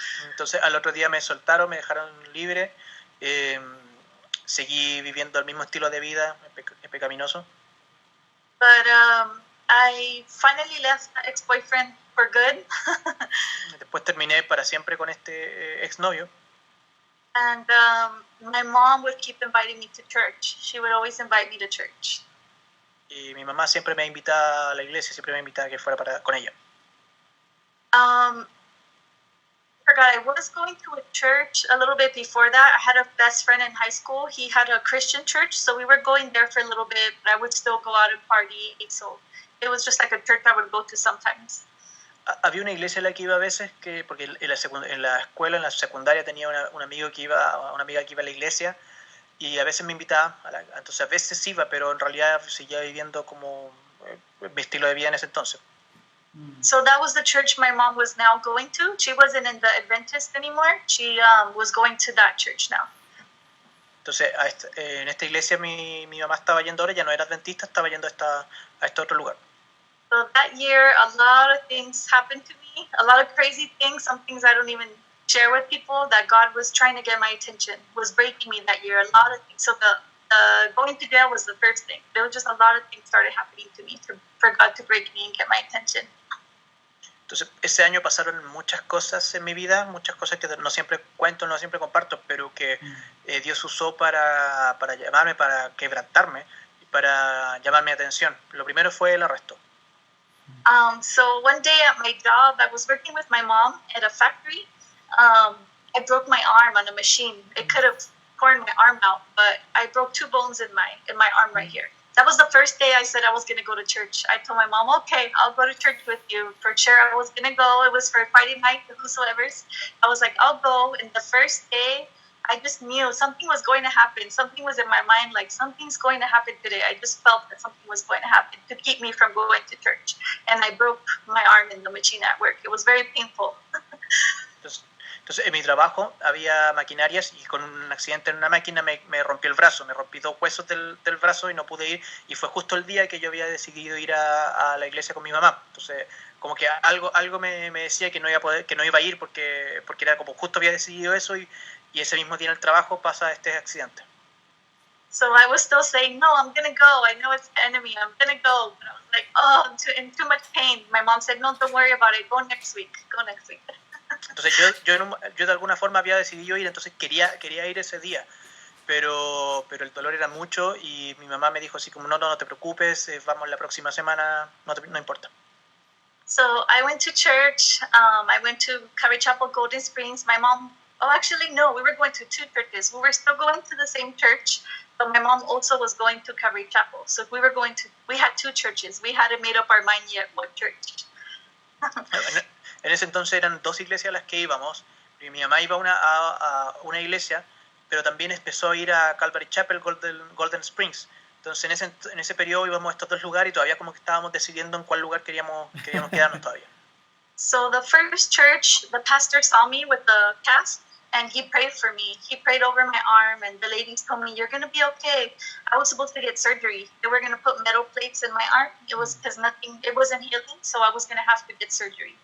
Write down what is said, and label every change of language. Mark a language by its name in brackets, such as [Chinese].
[Spanish] Entonces al otro día me soltaron, me dejaron libre, seguí viviendo el mismo estilo de vida pecaminoso. [English] But I finally left my ex-boyfriend for good. [Spanish] Después terminé para siempre con este exnovio. [English] And my mom would keep inviting me to church. She would always invite me to church. [Spanish] Y mi mamá siempre me invitaba a la iglesia, siempre me invitaba a que fuera con ella. [English] I forgot, I was going to a church a little bit before that. I had a best friend in high school. He had a Christian church, so we were going there for a little bit, but I would still go out and party. So it was just like a church I would go to sometimes. [Spanish] Había una iglesia en la que iba a veces, porque en la escuela, en la secundaria, tenía una amiga que iba a la iglesia, y a veces me invitaba, entonces a veces iba, pero en realidad seguía viviendo como mi estilo de vida en ese entonces. [English] So that was the church my mom was now going to. She wasn't in the Adventist anymore. She was going to that church now. [Spanish] Entonces en esta iglesia mi mamá estaba yendo ahora, ya no era adventista, estaba yendo a este otro lugar. [English] So that year, a lot of things happened to me, a lot of crazy things, some things I don't even share with people, that God was trying to get my attention, was breaking me that year, a lot of things. So the going to jail was the first thing. There was just a lot of things started happening to me for God to break me and get my attention. [Spanish] Entonces, ese año pasaron muchas cosas en mi vida, muchas cosas que no siempre cuento, no siempre comparto, pero que Dios usó para llamarme, para quebrantarme y para llamar mi atención. Lo primero fue el arresto. [English] So one day at my job, I was working with my mom at a factory. I broke my arm on a machine. It could have torn my arm out, but I broke 2 bones in my arm right here. That was the first day I said I was going to go to church. I told my mom, okay, I'll go to church with you. For sure, I was going to go. It was for Friday night, whosoever's. I was like, I'll go. And the first day, I just knew something was going to happen. Something was in my mind, like something's going to happen today. I just felt that something was going to happen to keep me from going to church. And I broke my arm in the machine at work. It was very painful. [Spanish] Entonces, en mi trabajo había maquinarias y con un accidente en una máquina me rompí el brazo, me rompí 2 huesos del brazo y no pude ir, y fue justo el día que yo había decidido ir a la iglesia con mi mamá. Entonces, como que algo me decía que no iba a poder, que no iba a ir porque era como justo había decidido eso, y ese mismo día en el trabajo pasa este accidente. [English] So I was still saying, no, I'm going to go. I know it's the enemy. I'm going to go. But I was like, oh, I'm in too much pain. My mom said, no, don't worry about it. Go next week. Go next week. [Spanish] Entonces yo de alguna forma había decidido ir, entonces quería ir ese día, pero el dolor era mucho y mi mamá me dijo así como, no te preocupes, vamos la próxima semana, no importa. [English] So I went to church. I went to Calvary Chapel, Golden Springs. My mom, actually, no, we were going to 2 churches. We were still going to the same church, but my mom also was going to Calvary Chapel. So we had 2 churches. We hadn't made up our mind yet what church. [Spanish] En ese entonces eran 2 iglesias a las que íbamos, y mi mamá iba a una iglesia, pero también empezó a ir a Calvary Chapel, Golden Springs. Entonces en ese periodo íbamos a estos 2 lugares y todavía como que estábamos decidiendo en cuál lugar queríamos quedarnos todavía. [English] So the first church, the pastor saw me with the cast, and he prayed for me. He prayed over my arm, and the ladies told me, "You're gonna be okay." I was supposed to get surgery. They were gonna put metal plates in my arm. It was because it wasn't healing, so I was gonna have to get surgery.